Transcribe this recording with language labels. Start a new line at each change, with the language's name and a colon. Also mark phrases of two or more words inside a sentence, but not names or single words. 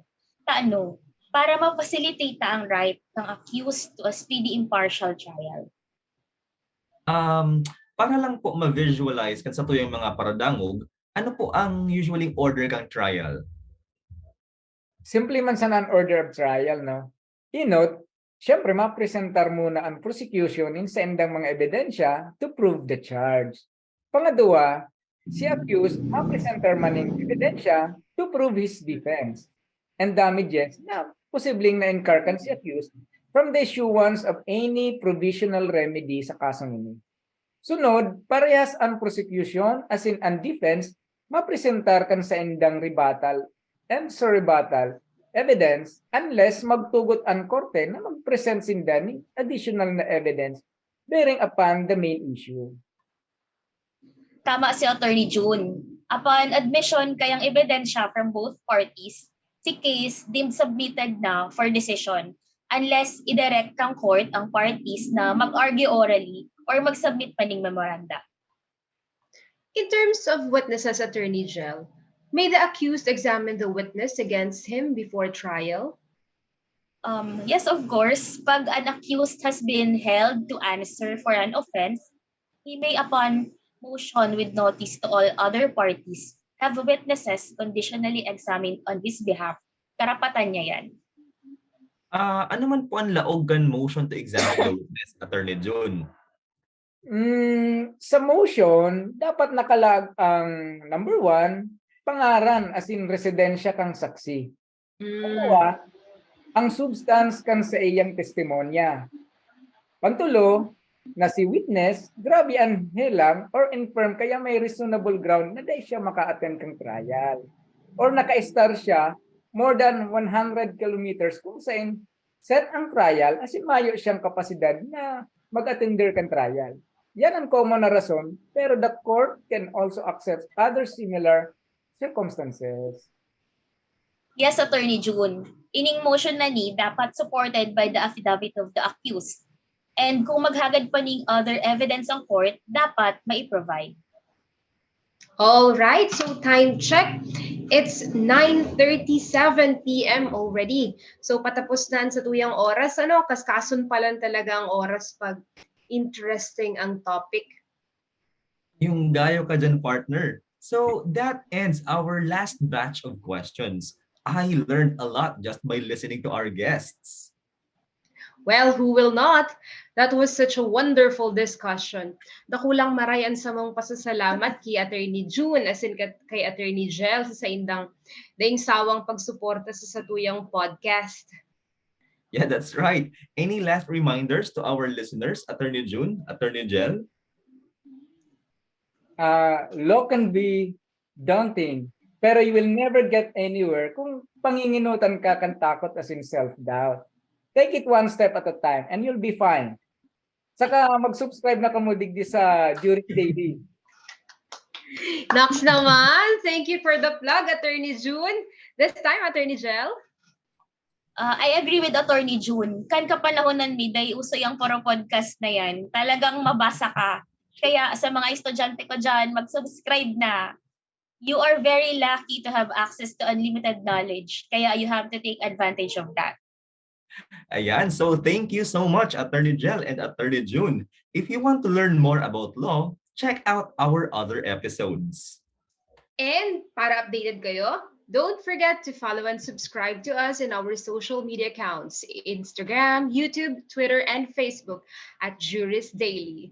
Bikol: Paano? Para ma-facilitate ang
English: right ng accused to a speedy impartial trial.
Bikol: Para lang po ma-visualize kan sa tuyong mga paradangog, ano po ang usually order kang trial? Simple man sa
English: non-order of trial,
Bikol: no? I-note, syempre mapresentar muna ang prosecution sa endang mga ebidensya
English: to prove the charge.
Bikol: Pangadua, si accused mapresentar man ng ebidensya
English: to prove his defense and damages
Bikol: na posibleng na-incurkan si accused
English: from the issuance of any provisional remedy
Bikol: sa kasong ini. Sunod, parehas ang prosecution
English: as in
Bikol: ang defense mapresentar kan sa endang
English: rebuttal and surrebuttal evidence
Bikol: unless magtugot ang korte na mag-present sinda ni additional na evidence
English: bearing upon the main issue.
Bikol: Tama si Attorney June.
English: Upon admission
Bikol: kayang ebidensya
English: from both parties,
Bikol: si
English: case deemed submitted
Bikol: na
English: for decision unless
Bikol: i-direct kang court ang parties na mag-argue orally or mag-submit pa ng memoranda.
English: In terms of witnesses, Attorney Jel, may the accused examine the witness against him before trial? Yes, of course. Pag an accused has been held to answer for an offense, he may upon motion with notice to all other parties have witnesses conditionally examined on his behalf.
Filipino: Karapatan niya yan.
Bikol: Ano man po ang laogan
English: motion to examine the witness,
Bikol: Attorney June? Sa motion, dapat nakalag ang number 1, pangaran as in residensya kang saksi. Pangalawa, ang substance kan sa iyang testimonya. Pantulo, na si witness, grabe ang helang or infirm kaya may reasonable ground na dahil siya maka-attend kang trial. Or naka-star siya
English: more than 100 kilometers
Bikol: kung saan set ang trial
English: as in
Bikol: mayo siyang kapasidad na mag-attender kang trial. Yan ang common na rason, pero
English: the court can also accept other similar circumstances. Yes, Attorney June.
Bikol: Ining motion na ni dapat
English: supported by the affidavit of the accused.
Bikol: And kung maghagad pa ning
English: other evidence
Bikol: ang court, dapat mai-provide.
English: All right, so time check. It's 9:37 p.m. already.
Bikol: So patapos na sa tuyang oras, kaskason pa lang talaga ang oras pag interesting ang topic. Yung gayo ka dyan, partner.
English: So that ends our last batch of questions. I learned a lot just by listening to our guests. Well, who will not? That was such a wonderful discussion.
Bikol: Dakulang marayan sa mong pasasalamat kay Attorney June as in kay Attorney Jel sa indang daing sawang pagsuporta sa satuyang podcast.
English: Yeah, that's right. Any last reminders to our listeners, Attorney June, Attorney Jel? Law can be daunting, pero you will never get anywhere
Bikol: kung panginginutan ka kan takot
English: as in self-doubt. Take it one step at a time and you'll be fine.
Bikol: Saka mag-subscribe na kamo digdi sa Juris Jayvee. Nox naman.
English: Thank you for the plug, Attorney June. This time, Attorney Jel. I agree with Attorney June.
Bikol: Kan kapanahonan mi, day uso yung poro podcast na yan. Talagang mabasa ka. Kaya sa mga estudyante ko dyan, mag-subscribe na.
English: You are very lucky to have access to unlimited knowledge. Kaya you have to take advantage of that. Ayan, so thank you so much, Attorney Jel and Attorney June. If you want to learn more about law, check out our other episodes.
Bikol: And para updated kayo,
English: don't forget to follow and subscribe to us in our social media accounts, Instagram, YouTube, Twitter, and Facebook at Juris Daily.